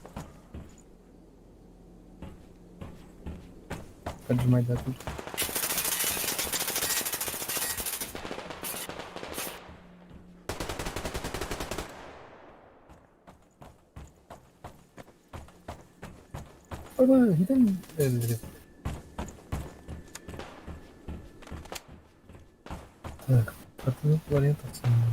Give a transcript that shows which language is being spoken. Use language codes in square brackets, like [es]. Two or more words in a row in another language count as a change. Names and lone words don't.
[ru] Поджимай да тут. [tr] Baba gidin öldürüp. [ru] Так, отменить ориентацию.